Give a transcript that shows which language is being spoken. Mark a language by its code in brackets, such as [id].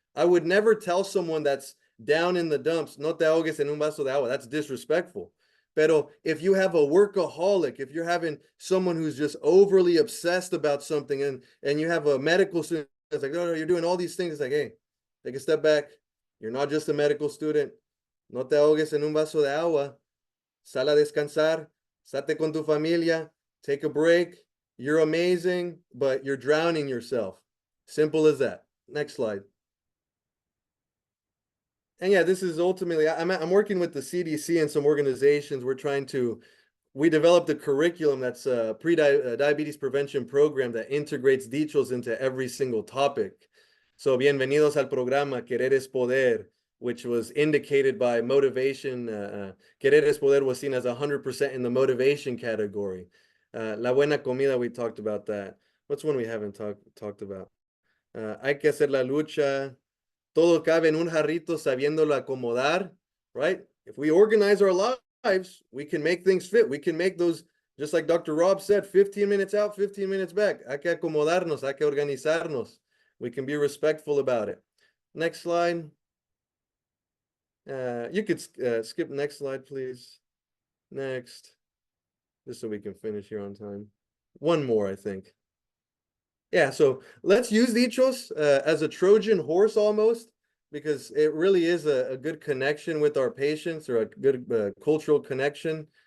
[en] I would never tell someone that's down in the dumps, [es] no te ahogues en un vaso de agua. [en] That's disrespectful. Pero if you have a workaholic, if you're having someone who's just overly obsessed about something, and you have a medical student that's like, no, you're doing all these things. It's like, hey, take a step back. You're not just a medical student. [es] No te ahogues en un vaso de agua. Sal a descansar. Sate con tu familia. [en] Take a break. You're amazing, but you're drowning yourself. Simple as that. Next slide. And yeah, this is ultimately, I'm working with the CDC and some organizations. We developed a curriculum that's a pre-diabetes prevention program that integrates dichos into every single topic. So [es] bienvenidos al programa [en] Querer es Poder, which was indicated by motivation. Querer es Poder was seen as 100% in the motivation category. [es] La buena comida, [en] we talked about that. What's one we haven't talked about? [es] Hay que hacer la lucha. Todo cabe en un jarrito sabiéndolo acomodar, [en] right? If we organize our lives, we can make things fit. We can make those, just like Dr. Rob said, 15 minutes out, 15 minutes back. [es] Hay que acomodarnos, hay que organizarnos. [en] We can be respectful about it. Next slide. You could skip next slide, please. Next. Just so we can finish here on time. One more, I think. Yeah, so let's use dichos as a Trojan horse almost, because it really is a good connection with our patients, or a good cultural connection.